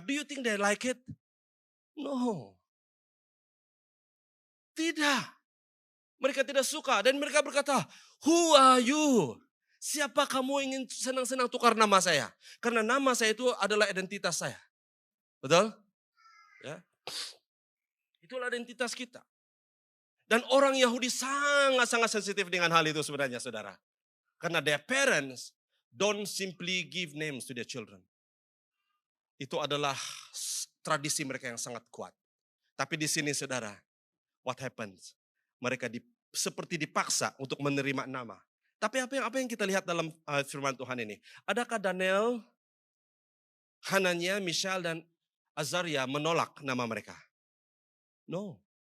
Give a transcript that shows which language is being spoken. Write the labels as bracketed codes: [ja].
[en] Do you think they like it? No. [ms] Tidak. Mereka tidak suka. Dan mereka berkata, [en] who are you? [ms] Siapa kamu ingin senang-senang tukar nama saya? Karena nama saya itu adalah identitas saya. Betul? Ya. Itulah identitas kita. Dan orang Yahudi sangat-sangat sensitif dengan hal itu sebenarnya, saudara. Karena [en] their parents don't simply give names to their children. [ms] Itu adalah tradisi mereka yang sangat kuat. Tapi di sini, saudara, [en] what happens? [ms] Mereka seperti dipaksa untuk menerima nama. Tapi apa yang kita lihat dalam firman Tuhan ini? Adakah Daniel, Hananiah, Mishael, dan Azaria menolak nama mereka? No.